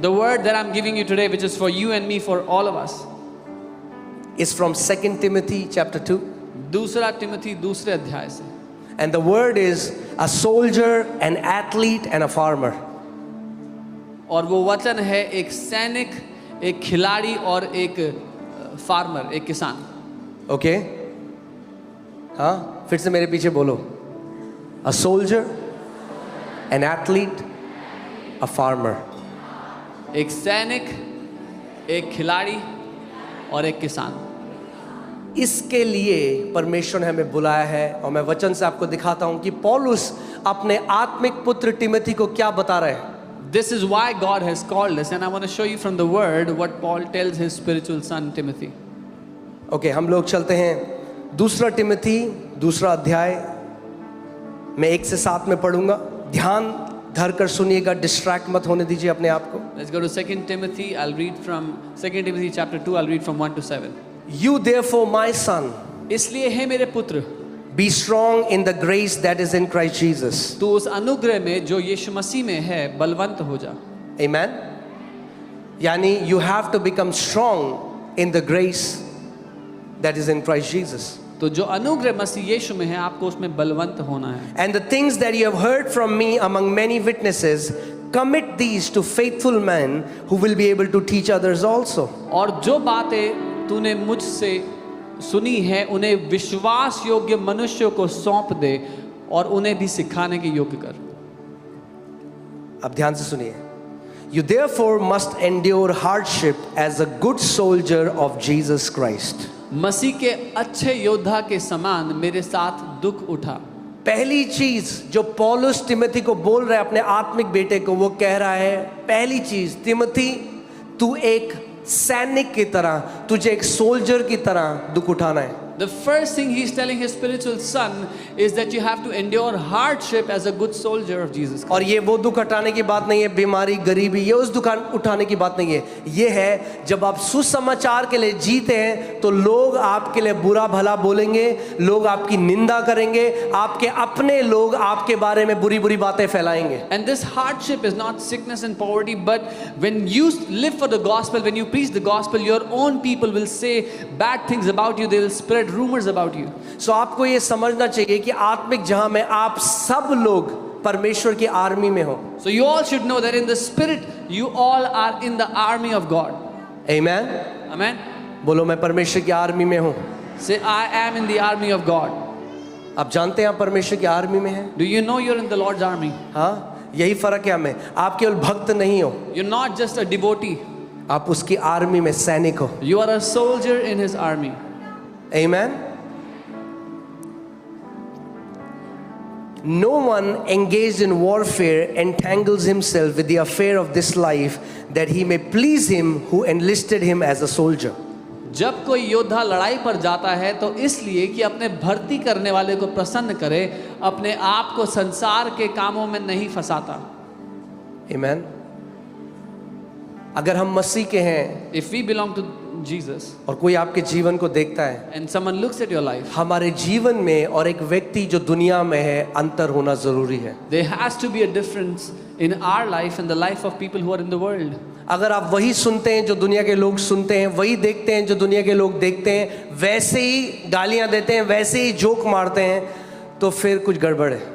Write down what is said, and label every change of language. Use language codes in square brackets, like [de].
[en] The word that I'm giving you today, which is for you and me, for all of us, is from 2 Timothy chapter 2, [hi] दूसरा तिमोथी दूसरे अध्याय से। [en] and the word is a soldier, an athlete and a farmer. [hi] और वो वचन है एक सैनिक, एक खिलाड़ी और एक फार्मर, एक किसान। ओके हाँ, फिर से मेरे पीछे बोलो। [en] A soldier, an athlete, a farmer. [hi] एक सैनिक, एक खिलाड़ी और एक किसान। इसके लिए परमेश्वर ने हमें बुलाया है और मैं वचन से आपको दिखाता हूं कि पौलुस अपने आत्मिक पुत्र तिमोथी को क्या बता रहे हैं। [en] This is why God has called us, and I want to show you from the word what Paul tells his spiritual son Timothy. [hi] Okay, हम लोग चलते हैं दूसरा तिमोथी दूसरा अध्याय। मैं 1 से 7 में पढ़ूंगा, ध्यान धर कर सुनिएगा, डिस्ट्रैक्ट मत होने दीजिए अपने आप को। [en] Let's go to 2 Timothy. I'll read from 2 Timothy chapter 2. I'll read from 1 to 7. You therefore, my son, [hi] इसलिए हे मेरे पुत्र, [en] be strong in the grace that is in Christ Jesus. [hi] तू उस अनुग्रह में जो यीशु मसीह में है बलवंत हो जा। Amen. [en] यानी you have to become strong in the grace that is in Christ Jesus. [hi] तो जो अनुग्रह मसीह यीशु में है आपको उसमें बलवंत होना है। [en] And the things that you have heard from me among many witnesses, commit these to faithful men who will be able to teach others also. [hi] और जो बातें तूने मुझसे सुनी है उन्हें विश्वास योग्य मनुष्यों को सौंप दे और उन्हें भी सिखाने के योग्य कर। अब ध्यान से सुनिए। [en] You therefore must endure hardship as a good soldier of Jesus Christ. [hi] मसीह के अच्छे योद्धा के समान मेरे साथ दुख उठा। पहली चीज जो पौलुस तिमोथी को बोल रहा है, अपने आत्मिक बेटे को, वो कह रहा है, पहली चीज, तिमोथी तू एक सैनिक की तरह, तुझे एक सोल्जर की तरह दुख उठाना है। [en] The first thing he's telling his spiritual son is that you have to endure hardship as a good soldier of Jesus Christ. [hi] और ये वो दुख उठाने की बात नहीं है, बीमारी, गरीबी, ये उस दुख उठाने की बात नहीं है। ये है जब आप सुसमाचार के लिए जीते हैं तो लोग आपके लिए बुरा भला बोलेंगे, लोग आपकी निंदा करेंगे, आपके अपने लोग आपके बारे में बुरी बुरी बातें फैलाएंगे। [en] And this hardship is not sickness and poverty, but when you live for the gospel, when you preach the gospel, your own people will say bad things about you, they will spread rumors about you. [hi] So आपको ये समझना चाहिए कि आत्मिक जहां में आप सब लोग परमेश्वर की आर्मी में हो। [en] So you all should know that in the spirit you all are in the army of God. Amen? Amen. [hi] बोलो मैं परमेश्वर की आर्मी में हूँ। [en] Say I am in the army of God. [hi] आप जानते हैं आप परमेश्वर की आर्मी में हैं? [en] Do you know you're in the Lord's army? [hi] हाँ, यही फर्क है हमें। आप केवल भक्त नहीं हो, [en] You're not just a devotee. [hi] आप उसकी आर्मी में सैनिक हो। [en] You are a soldier in his army. Amen? No one engaged in warfare entangles himself with the affair of this life, that he may please him who enlisted him as a soldier. [hi] जब कोई योद्धा लड़ाई पर जाता है तो इसलिए कि अपने भर्ती करने वाले को प्रसन्न करे, अपने आप को संसार के कामों में नहीं फंसाता। Amen? अगर हम मसीह के हैं [en] If we belong to Jesus [hi] और कोई आपके जीवन को देखता है, [en] and someone looks at your life, [hi] हमारे जीवन में और एक व्यक्ति जो दुनिया में है अंतर होना जरूरी है। [en] there has to be a difference in our life and the life of people who are in the world. [hi] अगर आप वही सुनते हैं जो दुनिया के लोग सुनते हैं, वही देखते हैं जो दुनिया के लोग देखते हैं, वैसे ही गालियां देते हैं, वैसे ही जोक मारते हैं, तो फिर कुछ गड़बड़ है।